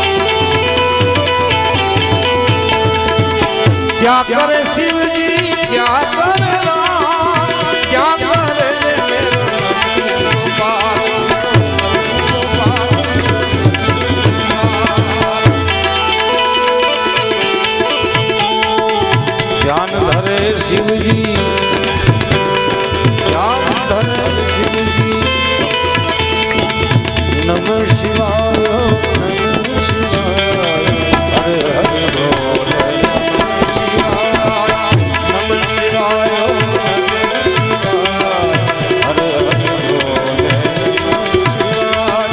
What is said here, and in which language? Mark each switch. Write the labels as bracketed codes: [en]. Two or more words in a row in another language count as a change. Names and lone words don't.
[hi] क्या करे शिवजी क्या करे राम, क्या करे मेरो मदन गोपाल, ध्यान धरे शिवजी, ध्यान धरे शिवजी। [sa] नमः शिवाय नमः शिवाय, [hi] हरे हरे बोले [sa] नमः शिवाय, नमः शिवाय नमः शिवाय, [hi] हरे हरे बोले [sa] नमः शिवाय।